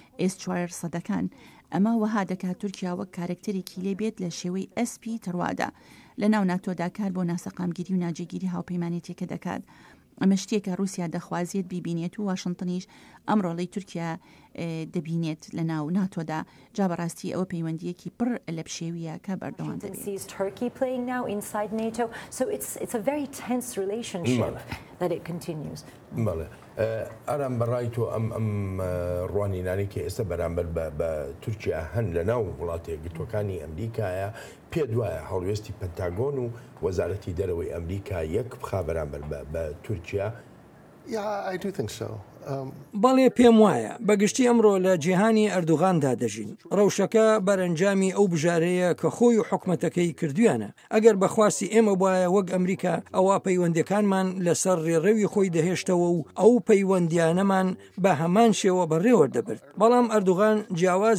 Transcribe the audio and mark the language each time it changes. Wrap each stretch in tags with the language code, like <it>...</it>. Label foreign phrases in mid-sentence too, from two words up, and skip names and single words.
<ckb>S-400 ئەمە وەها دەکات تورکیا وەک کارکتەرێکی لێ بێت لە شێوەی SP تەروادا لە ناو ناتۆدا کار بۆ ناسەقامگیری و ناجێگیری هاوپەیمانێتێکە دەکات ئەمە شتێکە رووسیا دەخوازیێت بیبینێت و واشنگتنیش ئەمڕۆڵی تورکیا دەبینێت لە ناو ناتۆدا جا بەڕاستی ئەوە پەیوەندیەکی پڕ لە پشێویە کە بەردەوام دەبێت</ckb> <en>that it continues.</en> <ckb>ئەرام بەڕای تۆ ئەم ڕوانینانی کە ئێستا بەرامبەر بە تورکیا هەن لە ناو وڵاتە یەکگرتووەکانی ئەمریکایە پێ دوایە هەڵوێستی پەنتاگۆن و وەزارەتی دەرەوەی ئەمریکا یەک بخا بەرامبەر بە تورکیا؟ بەڵێ پێم وایە بەگشتی ئەمڕۆ لە جیهانی ئەردوغاندا دەژین ڕەوشەکە بەرەنجامی ئەو بژارەیە کە خۆی و حکومەتەکەی کردویانە ئەگەر بەخواستی ئێمە وایە وەک ئەمریکا ئەوە پەیوەندیەکانمان لەسەر ڕێڕەوی خۆی دەهێشتەوە و ئەو پەیوەندیانەمان بە هەمان شێوە بەڕێوەردەبرد بەڵام ئەردوغان جیاواز</ckb>